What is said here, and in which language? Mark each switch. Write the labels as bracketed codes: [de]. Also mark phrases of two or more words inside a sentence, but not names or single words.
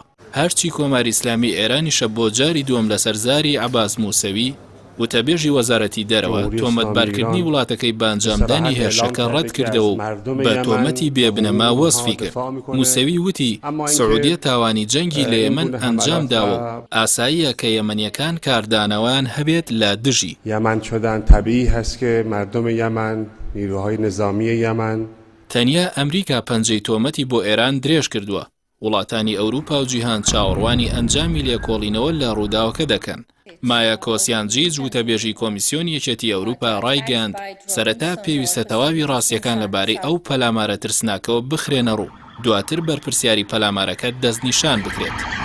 [ckb] هەرچی کۆماری ئیسلامی ئێرانیشە بۆ جاری دووەم لە سەرزاری عەباس موسەوی وتەبێژی وەزارەتی دەرەوە تۆمەتبارکردنی وڵاتەکەی بە ئەنجامدانی هێرشەکە ڕەت کردەوە و بە تۆمەتی بێبنەما وەسفی کرد. موسەوی وتی سعودیە تاوانی جەنگی لە یەمەن ئەنجام داوە و ئاساییە کە یەمەنیەکان کاردانەوەیان هەبێت لە دژی. [fa] یەمەن شدن طبیعی هست که مردم یمن نیروهای نظامی یمن [ckb] تەنیا ئەمریکا پەنجەی تۆمەتی بۆ ئێران درێژ کردووە. وڵاتانی ئەوروپا و جیهان چاوەڕوانی ئەنجامی لێکۆڵینەوە لە ڕووداوەکە دەکەن. مایە کۆسیانجیج وتەبێژی کۆمیسیۆنی یەکێتی ئەوروپا ڕایگەیاند سەرەتا پێویستە تەواوی ڕاستیەکان لەبارەی ئەو پەلامارە ترسناکەوە بخرێنە ڕوو دواتر بەرپرسیاری پەلامارەکە دەستنیشان بکرێت.